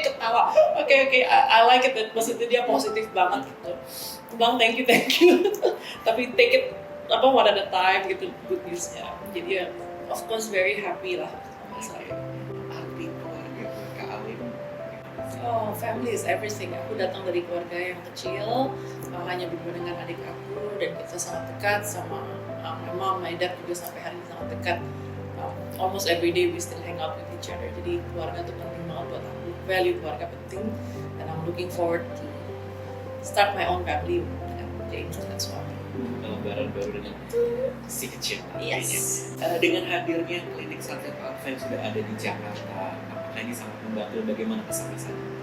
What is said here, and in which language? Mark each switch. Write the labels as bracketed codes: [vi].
[id] Ketawa. Oke, [en] I like it. [id] Maksudnya dia positif banget gitu. Aku bilang [en] thank you. Tapi take it one at a time gitu good newsnya. [id] Jadi ya [en] of course very happy [id] lah sama saya. arti keluarga buat Kak Alin? [en] Oh, family is everything. [id] Aku datang dari keluarga yang kecil, hanya berdua dengan adik aku, dan kita sangat dekat sama [en] my mom, my dad [id] juga sampai hari ini sangat dekat. [en] Almost every day we still hang out with each other. [id] Jadi keluarga itu penting banget buat aku. Value keluarga penting, dan [en] I'm looking forward to start my own family [id] dengan James dan suami. Lebaran baru dengan si kecil. [en] Yes. [id] Dengan hadirnya klinik Satya Alfa yang sudah ada di Jakarta, apakah ini sangat membantu bagaimana kesehatan?